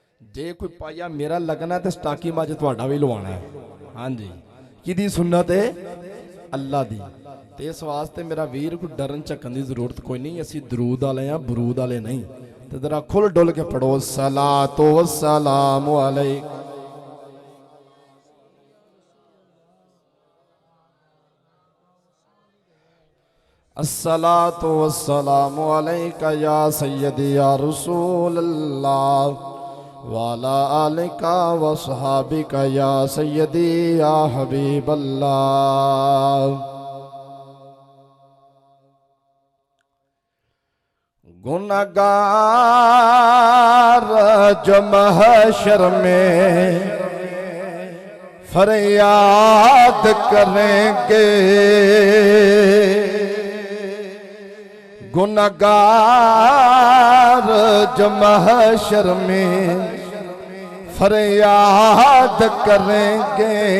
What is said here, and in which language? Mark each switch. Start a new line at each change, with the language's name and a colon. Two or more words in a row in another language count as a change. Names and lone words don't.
Punjabi: ਜੇ ਕੋਈ ਪਾਇਆ ਮੇਰਾ ਲੱਗਣਾ ਤੇ ਸਟਾਕੀ ਮੱਝ ਤੁਹਾਡਾ ਵੀ ਲਵਾਉਣਾ ਹੈ। ਹਾਂਜੀ, ਕਿਹਦੀ ਸੁਨਨਤ ਹੈ? ਅੱਲਾ ਦੀ। ਤੇ ਇਸ ਵਾਸਤੇ ਮੇਰਾ ਵੀਰ ਕੋਈ ਡਰਨ ਝੱਕਣ ਦੀ ਜ਼ਰੂਰਤ ਕੋਈ ਨਹੀਂ। ਅਸੀਂ ਦਰੂਦ ਵਾਲੇ ਆ, ਬਰੂਦ ਵਾਲੇ ਨਹੀਂ। ਤੇ ਜ਼ਰਾ ਖੁੱਲ ਡੁੱਲ ਕੇ ਪੜੋ
Arabic: صلاة وسلام عليك. الصلاة والسلام عليك يا سيدي يا رسول الله وعلى آلك وصحبك يا سيدي يا حبيب الله.
Urdu: گنہگار جو محشر میں فریاد کریں گے، گنہگار جو محشر میں فریاد کریں گے.